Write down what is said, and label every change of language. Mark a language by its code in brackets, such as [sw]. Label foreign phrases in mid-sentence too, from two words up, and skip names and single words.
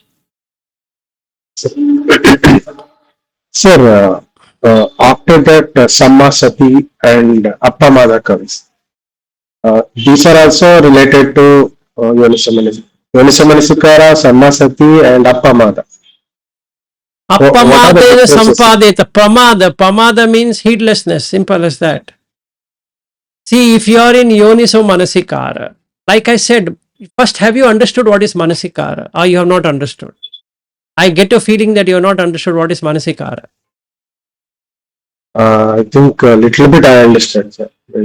[en] Sir, after that, [pi] Samma Sati [en] and Appamada comes. These are also related to Yonisamanasikara, [pi] Samma Sati, [en] and Appamada. What are the [pi] Appamadena [en] differences? sampadeta. Pramada means heedlessness. Simple as that. See, if you are in [pi] Yoniso Manasikara, [en] like I said, first have you understood what is Manasikara, or you have not understood? I get a feeling that you have not understood what is Manasikara. I think a little bit I understand, sir.